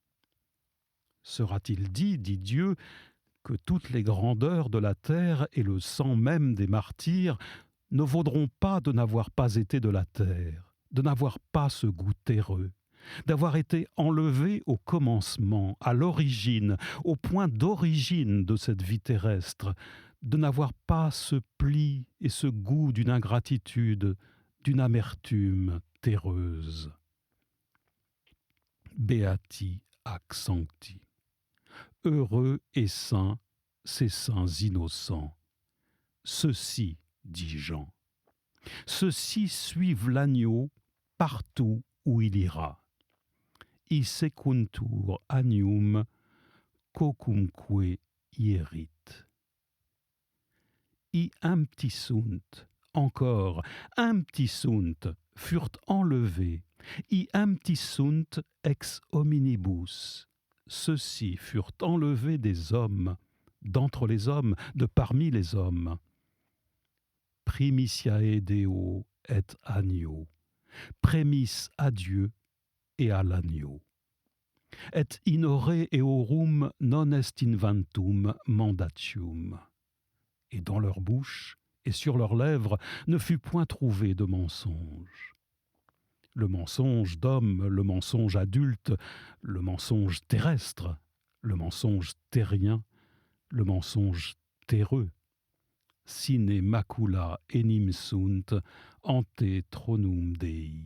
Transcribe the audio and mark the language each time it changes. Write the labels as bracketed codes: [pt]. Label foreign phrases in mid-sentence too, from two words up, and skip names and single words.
[fr] Sera-t-il dit, dit Dieu, que toutes les grandeurs de la terre et le sang même des martyrs ne vaudront pas de n'avoir pas été de la terre, de n'avoir pas ce goût terreux, d'avoir été enlevés au commencement, à l'origine, au point d'origine de cette vie terrestre, de n'avoir pas ce pli et ce goût d'une ingratitude, d'une amertume terreuse. [la] Beati ac sancti. [fr] Heureux et saints, ces saints innocents. Ceux-ci, dit Jean, ceux-ci suivent l'agneau partout où il ira. [la] Secuntur agnum quocumque ierit. Empti sunt, encore, empti sunt, [fr] furent enlevés. [la] Empti sunt ex hominibus. [fr] Ceux-ci furent enlevés des hommes, d'entre les hommes, de parmi les hommes. [la] Primitiae Deo [fr] et agneau. Prémices à Dieu et à l'agneau. [la] Et in ore eorum non est inventum mandatium. [fr] Et dans leur bouche et sur leurs lèvres ne fut point trouvé de mensonge. Le mensonge d'homme, le mensonge adulte, le mensonge terrestre, le mensonge terrien, le mensonge terreux. [la] Sine macula enim sunt ante tronum Dei.